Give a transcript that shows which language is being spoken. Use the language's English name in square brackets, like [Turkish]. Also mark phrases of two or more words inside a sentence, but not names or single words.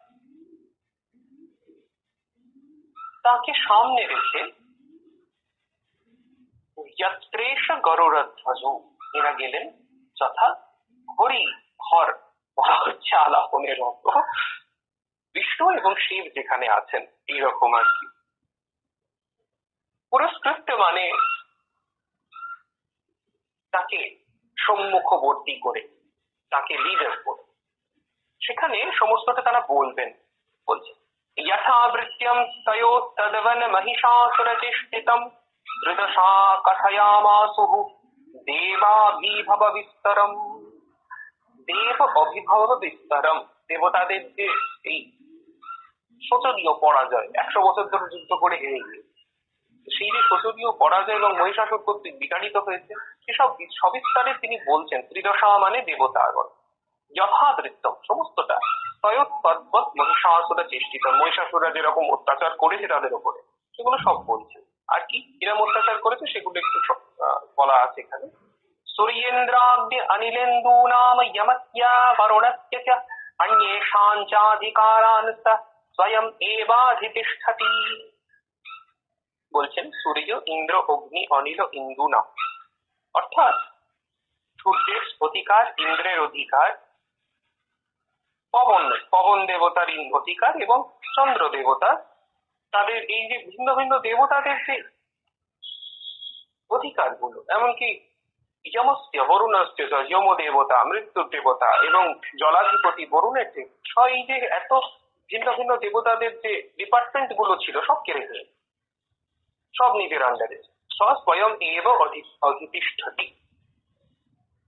[Bangla] তাকে সামনে রেখে যত্রেশ গরুড়ধ্বজ, এরা গেলেন যথা হরি হর বলা হচ্ছে আলাপনের মতো, বিষ্ণু এবং শিব যেখানে আছেন এইরকম আর কি। পুরস্কৃত মানে তাকে সম্মুখবর্তী করে, তাকে লিডার করে, সেখানে সমস্তটা তারা বলবেন। [Sanskrit] বলছে যথাবৃত্যম তয়ো তদ্বন মহিষাসুরচেষ্টিতম ধৃতশা কথয়ামাসুঃ দেবাভিভব বিস্তরম। দেব অভিভব বিস্তরম, [Bangla] দেবতাদের যে এই শোচনীয় পরাজয়, 100 বছর ধরে যুদ্ধ করে হেরে গিয়ে সেই যে শোচনীয় পরাজয় এবং মহিষাসুর কর্তৃক বিতাড়িত হয়েছে, সেসব সবিস্তারে তিনি বলছেন। ত্রিদশা মানে দেবতাগণ, যথাবৃত্তম সমস্তটা, [Sanskrit] তদ্বৎ মহিষাসুর চেষ্টিত, [Bangla] মহিষাসুরা যেরকম অত্যাচার করেছে তাদের উপরে, সেগুলো সব বলছেন। আর কি এরম অত্যাচার করেছে সেগুলো একটু বলা আছে এখানে। [Sanskrit] সূর্যেন্দ্রাগ্নি অনিলেন্দূনাম যমস্যা বরুণস্য চ অন্যেষাং চাধিকারান স্বয়ং এবাধিতিষ্ঠতি। [Bangla] বলছেন সূর্য, ইন্দ্র, অগ্নি, অনিল, ইন্দু নাম, অর্থাৎ সূর্যের অধিকার, ইন্দ্রের অধিকার, পবন দেবতার অধিকার এবং চন্দ্র দেবতা, তাদের এই যে ভিন্ন ভিন্ন দেবতাদের যে অধিকারগুলো, এমনকি [Sanskrit] যমস্য বরুণস্য [Bangla] যম দেবতা, মৃত্যুর দেবতা এবং জলাধিপতি বরুণের দেবতা, এই যে এত ভিন্ন ভিন্ন দেবতাদের যে ডিপার্টমেন্ট গুলো ছিল সব কেড়ে ফেলে, সব নিজের আন্ডারে, [Sanskrit] স্বয়ং এব অধিতিষ্ঠতি।